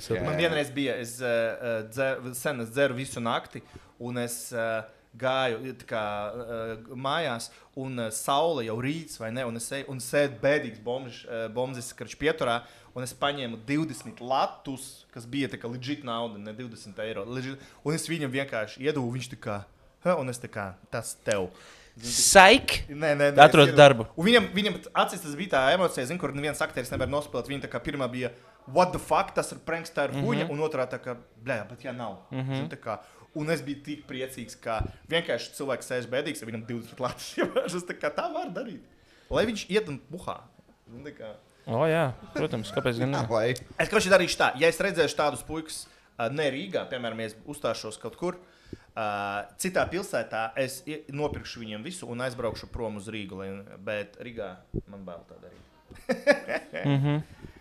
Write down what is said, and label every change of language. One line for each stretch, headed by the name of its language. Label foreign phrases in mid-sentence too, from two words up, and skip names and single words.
Latvian: Man vienreiz bija, es dzeru visu nakti, un es gāju mājās, un saule jau rīts, vai ne, un sēd bēdīgs bombzis pieturā, un es paņēmu 20 latus, kas bija tā kā legit nauda, ne 20 eiro, un es viņam vienkārši iedevu, viņš tā kā, un es tā kā, tas tev. Saik? Nē. Atrod darbu. Un viņam acīs tas bija tā emocija, kur neviens aktieris nevar nospēlēt. Viņa tā kā pirmā bija,
English: what the fuck,
Latvian: tas ir pranks, tā ir huņa, un otrā tā kā, bet jā, nav. Tā kā, un es biju tik priecīgs, ka vienkārši cilvēks sēž bēdīgs, ja viņam 20 latus. Es tā kā tā var darīt. Lai viņš iet un buhā. Jā, protams, kāpēc gan ne? Es darīšu tā, ja es redzēšu tādus puikus ne Rīgā, piemēram, ja es uzstāšos kaut kur, citā pilsētā, es nopirkšu viņiem visu un aizbraukšu prom uz Rīgu, bet Rīgā man bail tā darīt.